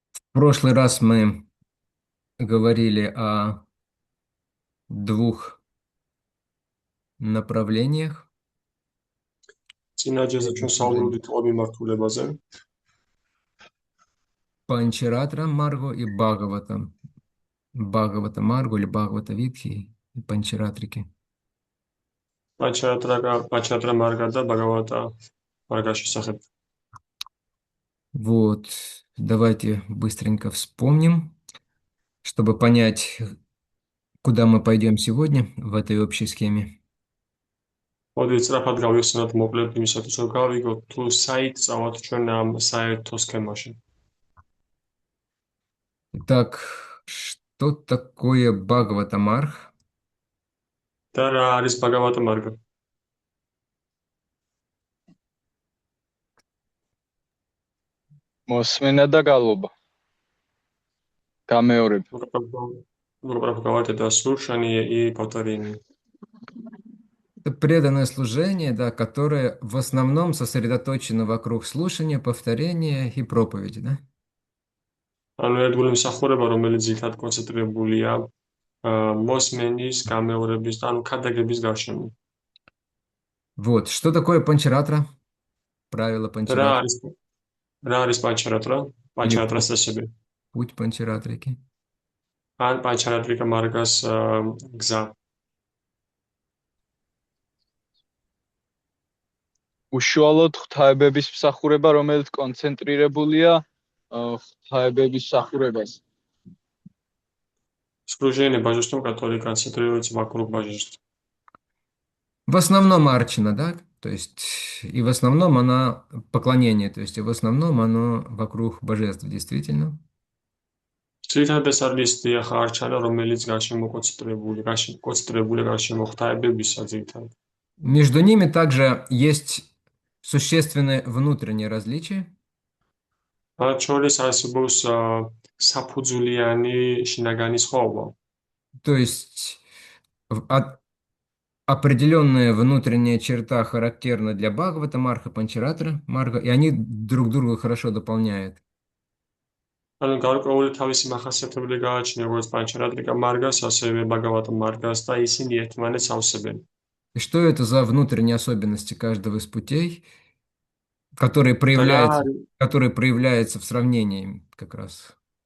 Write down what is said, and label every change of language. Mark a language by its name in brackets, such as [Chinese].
[Russian] В прошлый раз мы говорили о двух направлениях. [Georgian] წინაჯერზე ჩვენ საუბრობდით ორ მიმართულებაზე. [Russian] Панчаратра Марго и Бхагавата. Бхагавата Марго или Бхагавата Витхи и Панчаратрики. [Georgian] პანჩარატრა მარგა და ბაგავატა მარგას შესახებ. [Russian] Вот, давайте быстренько вспомним, чтобы понять, куда мы пойдем сегодня в этой общей схеме. [Georgian] მოდით სწრაფად გავიხსენოთ მოკლედ იმისათვის, რომ გავიგოთ თუ საით წავალთ ჩვენ ამ საერთო სქემაში. [Russian] Итак, что такое Бхагавата Марх? [Georgian] და რა არის ბაგავატა მარგა? მოსმენა და გალობა. გამეორება. უბრალოდ გავარტე და სურშანი [Russian] и повторение. Это преданное служение, да, которое в основном сосредоточено вокруг слушания, повторения и проповеди, да? [Georgian] ანუ ერთგული მსახურება, რომელიც ძირითადად კონცენტრირებულია მოსმენის, გამეორების და ანუ ქადაგების გარშემო. [Russian] Вот, что такое панчаратра? Правило панчаратра. [Georgian] რა არის პანჩარატრა? პანჩარატრას წესები. [Russian] Путь панчаратрики. [Georgian] ან პანჩარატრიკა მარგას გზა. უშუალოდ ღვთაებების მსახურება, რომელიც კონცენტრირებულია ღვთაებების მსახურებაზე. [Russian] Служение божеству, которое концентрируется вокруг божества. В основном арчина, да? То есть, и в основном она поклонение, то есть, и в основном оно вокруг божеств, действительно. [Georgian] ძირითადად ეს არის დიახა არჩანა, რომელიც კონცენტრირებული გარშემო ღვთაებებისა ძირითადად. [Russian] Между ними также есть существенные внутренние различия. [Georgian] მათ შორის არსებობს საფუძვლიანი შინაგანი სხვაობა. [Russian] То есть определенная внутренняя черта характерна для Бхагавата Марха, Панчаратра Марга, и они друг друга хорошо дополняют. [Georgian] ანუ გარკვეული თავისი მახასიათებლები გააჩნია როგორც პანჩარატრიკა მარგას, ასევე ბაგავატა მარგას და ისინი ერთმანეთს ავსებენ. [Russian] И что это за внутренние особенности каждого из путей, которые проявляются в сравнении как раз?